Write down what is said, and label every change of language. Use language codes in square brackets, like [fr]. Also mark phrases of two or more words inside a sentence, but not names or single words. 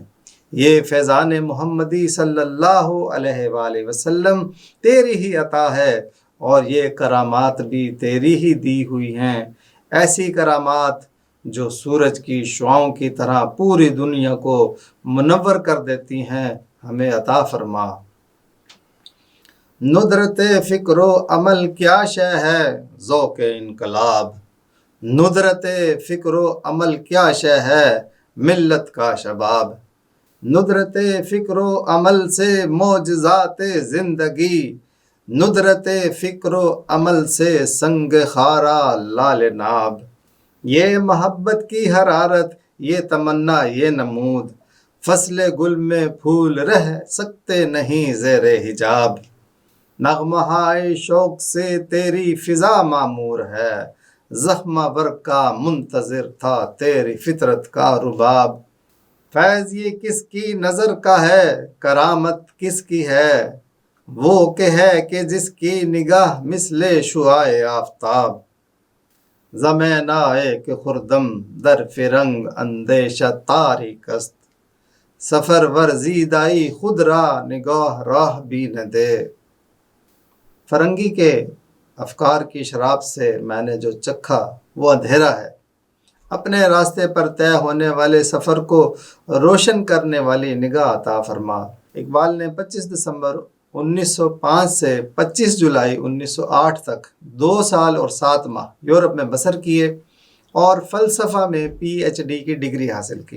[ur] یہ فیضان محمدی [ar] صلی اللہ علیہ وآلہ وسلم [ur] تیری ہی عطا ہے اور یہ کرامات بھی تیری ہی دی ہوئی ہیں، ایسی کرامات جو سورج کی شعاؤں کی طرح پوری دنیا کو منور کر دیتی ہیں، ہمیں عطا فرما۔ ندرت فکر و عمل کیا شے ہے ذوق انقلاب، ندرت فکر و عمل کیا شے ہے ملت کا شباب، ندرت فکر و عمل سے معجزات زندگی، ندرت فکر و عمل سے سنگ خارا لال ناب، یہ محبت کی حرارت، یہ تمنا، یہ نمود، فصل گل میں پھول رہ سکتے نہیں زیر حجاب، نغمہ شوق سے تیری فضا معمور ہے، زخمہ ور کا منتظر تھا تیری فطرت کا رباب، فیض یہ کس کی نظر کا ہے، کرامت کس کی ہے، وہ کہ ہے کہ جس کی نگاہ مثل شعاع آفتاب، [fa] زمین آئے کہ خردم در فرنگ اندیشہ تاریک است، سفر ورزیدائی خود را نگاہ راہ بھی نہ دے۔ [ur] فرنگی کے افکار کی شراب سے میں نے جو چکھا وہ اندھیرا ہے، اپنے راستے پر طے ہونے والے سفر کو روشن کرنے والی نگاہ عطا فرما۔ اقبال نے 25 دسمبر 1905 سے 25 جولائی 1908 تک 2 سال اور 7 ماہ یورپ میں بسر کیے اور فلسفہ میں PhD کی ڈگری حاصل کی۔